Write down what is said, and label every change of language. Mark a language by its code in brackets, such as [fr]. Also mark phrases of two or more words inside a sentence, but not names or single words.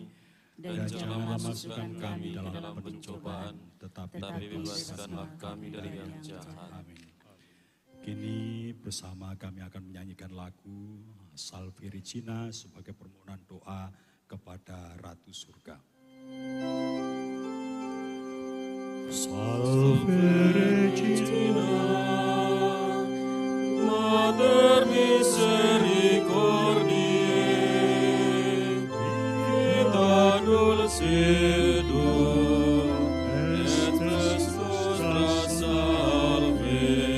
[id] Dan janganlah masukkan kami dalam pencobaan, tetapi bebaskanlah kami dari yang jahat. Amin. Kini bersama kami akan menyanyikan lagu Salve Regina sebagai permohonan doa kepada Ratu Surga. [la] Salve Regina, Mater Misericordiae, Vita Dulcedo, et nostra salve.